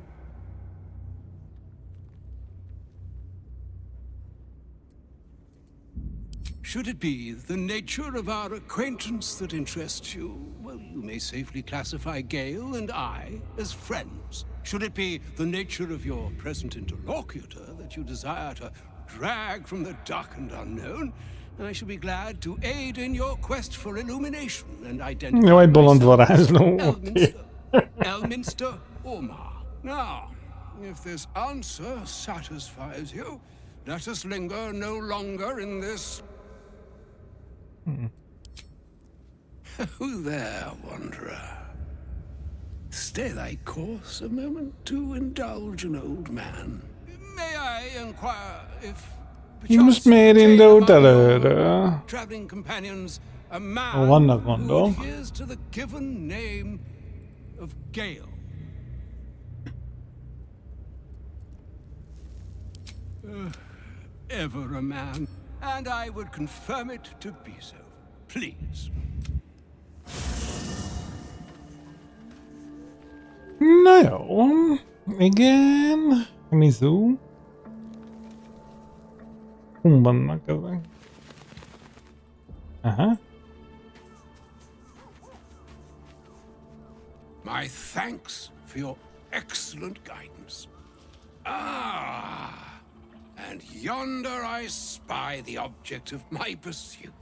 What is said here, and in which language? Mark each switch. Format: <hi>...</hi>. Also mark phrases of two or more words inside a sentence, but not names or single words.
<en>Should it be the nature of our acquaintance that interests you, well, you may safely classify Gale and I as friends. Should it be the nature of your present interlocutor that you desire to drag from the dark and unknown, I shall be glad to aid in your quest for illumination and identify</en> <hu>Jó, egy bolond varázsló. Elminster Omar.</hu> <en>Now, if this answer satisfies you, let us linger no longer in this... Who there, wanderer? Stay thy course a moment to indulge an old man. May I inquire if</en> <hu>Most miért indult előre?</hu> <en>traveling companions a man</en> <hu>Vannak</hu> <en>who</en> <hu>gondok.</hu> <en>adheres to the given name of Gale? Ever a man, and I would confirm it to be so. Please.</en> <hu>Na jó. Igen. Mizu. Hol vannak ezek? Aha.</hu> <en>My thanks for your excellent guidance. Ah, and yonder I spy the object of my pursuit.</en>